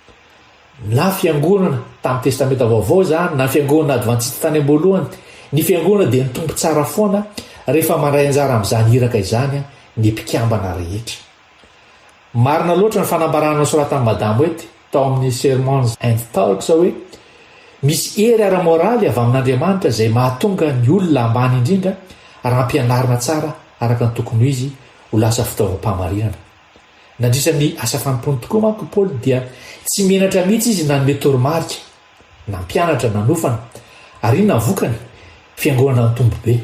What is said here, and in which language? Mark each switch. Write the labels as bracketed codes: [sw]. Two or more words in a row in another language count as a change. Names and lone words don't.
[mg] Na fiangonana tamin'ny testamenta vaovao izany na fiangonana advantista tany am-boalohany, ny fiangonana dia nitompo tsara foana rehefa mandray anjara amin'izany iraka izany ny mpikambana rehetra. marina loatra ny fanambarana soratany madamo oety tao amin'ny [en] sermons and talks [mg] hoe misy ery ara-moraly avy amin'andriamanitra izay mahatonga ny olona ambany indrindra raha-mpianarina tsara araka ny tokony izy ho lasa fitaovam-pamarinana. Nandrisan'ny asa fanompony tokoa manko Paoly dia tsy menatra mihitsy izy nanome toromarika na mpianatra nanofana ary iny navokany fiangonana ny tombo be.